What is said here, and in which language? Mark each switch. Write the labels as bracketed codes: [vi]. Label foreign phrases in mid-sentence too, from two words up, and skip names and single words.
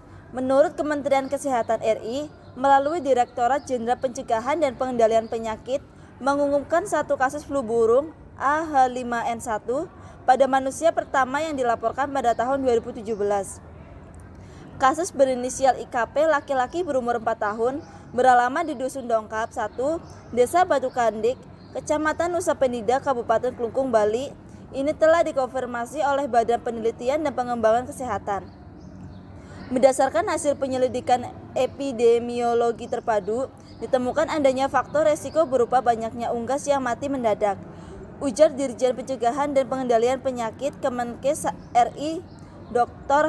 [id] Menurut Kementerian Kesehatan RI, melalui Direktorat Jenderal Pencegahan dan Pengendalian Penyakit, mengumumkan satu kasus flu burung AH5N1 pada manusia pertama yang dilaporkan pada tahun 2017. Kasus berinisial IKP, laki-laki berumur 4 tahun, beralamat di Dusun Dongkap 1, Desa Batu Kandik, Kecamatan Nusa Penida, Kabupaten Klungkung, Bali. Ini telah dikonfirmasi oleh Badan Penelitian dan Pengembangan Kesehatan. Berdasarkan hasil penyelidikan epidemiologi terpadu, ditemukan adanya faktor resiko berupa banyaknya unggas yang mati mendadak, ujar Dirjen Pencegahan dan Pengendalian Penyakit Kemenkes RI, Dr.